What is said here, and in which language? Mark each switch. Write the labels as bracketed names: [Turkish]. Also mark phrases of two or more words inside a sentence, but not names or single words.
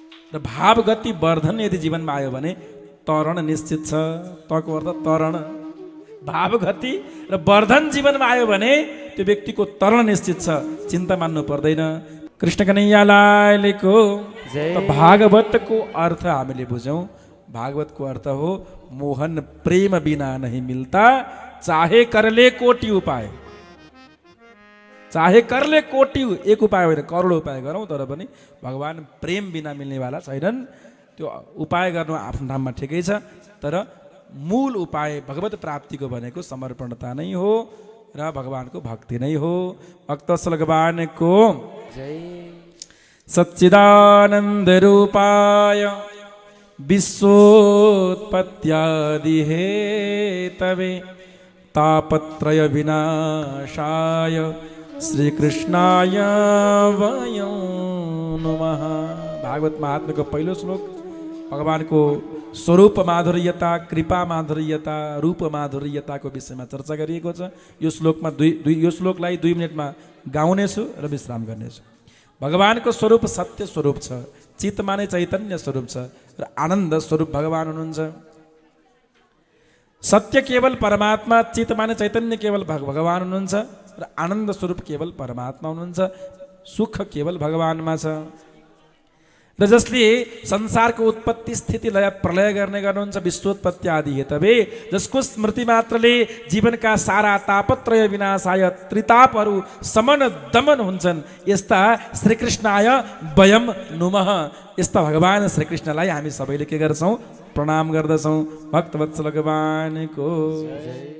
[Nepali] र भावगति वर्धन यदि जीवनमा आयो भने तरण निश्चित छ। तको अर्थ तरण, भावगति र वर्धन जीवनमा आयो भने त्यो व्यक्तिको तरण निश्चित छ, चिन्ता मान्नु पर्दैन। कृष्ण कन्हैयालालको भागवतको अर्थ हामीले बुझौँ। भागवतको अर्थ हो [Hindi] मोहन प्रेम बिना नहीं मिलता, चाहे करले कोटि उपाय। चाहे करले कोटि, [Nepali] एक उपाय होइन करोड उपाय गरौँ तर पनि भगवान प्रेम बिना मिल्नेवाला छैनन्। त्यो उपाय गर्नु आफ्नो ठाउँमा ठिकै छ, तर मूल उपाय भगवत प्राप्तिको भनेको समर्पणता नै हो र भगवानको भक्ति नै हो। भक्तवत्सल भगवानको [Sanskrit] सच्चिदानन्द रूपाय विश्वोत्पत्त्यादि हेतवे तापत्रय विनाशाय श्रीकृष्णाय वयं नमः। [Nepali] भागवत महात्म्यको पहिलो श्लोक भगवानको स्वरूप माधुर्यता, कृपा माधुर्यता, रूप माधुर्यताको विषयमा चर्चा गरिएको छ। यो श्लोकमा यो श्लोकलाई 2 मिनटमा गाउनेछु र विश्राम गर्नेछु। भगवानको स्वरूप सत्य स्वरूप छ, चित्तमा नै चैतन्य स्वरूप छ र आनन्द स्वरूप भगवान हुनुहुन्छ। सत्य केवल परमात्मा, चित्तमा नै चैतन्य केवल भगवान हुनुहुन्छ र आनन्द स्वरूप केवल परमात्मा हुनुहुन्छ। सुख केवल भगवानमा छ र जसले संसारको उत्पत्ति स्थिति लय प्रलय गर्ने गर्नुहुन्छ, [Sanskrit] विश्वोत्पत्ति आदि हेतवे, [Nepali] जसको स्मृति मात्रले जीवनका सारा [Sanskrit] तापत्रय विनाशाय [Nepali] त्रितापहरू समन दमन हुन्छन्, यस्ता [Sanskrit] श्रीकृष्णाय वयं नुमः। [Nepali] यस्ता भगवान श्रीकृष्णलाई हामी सबैले के गर्छौँ? प्रणाम गर्दछौँ। भक्तवत्सल भगवानको